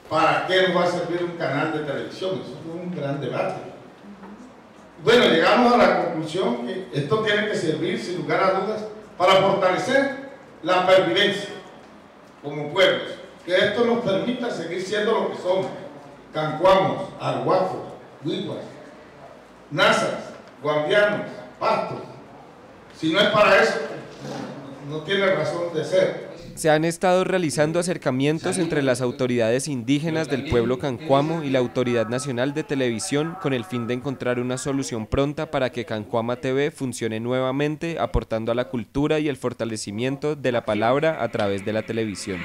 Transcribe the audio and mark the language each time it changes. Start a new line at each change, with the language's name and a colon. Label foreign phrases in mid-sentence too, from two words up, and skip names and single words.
Spanish: ¿Para qué nos va a servir un canal de televisión? Eso fue un gran debate. Bueno, llegamos a la conclusión que esto tiene que servir, sin lugar a dudas, para fortalecer la pervivencia como pueblos, que esto nos permita seguir siendo lo que somos: cancuamos, arhuacos, huiguas, nazas, guambianos, pastos. Si no es para eso, no tiene razón de ser. Se han estado realizando acercamientos entre las autoridades indígenas del pueblo cancuamo y la Autoridad Nacional de Televisión con el fin de encontrar una solución pronta para que Cancuama TV funcione nuevamente, aportando a la cultura y el fortalecimiento de la palabra a través de la televisión.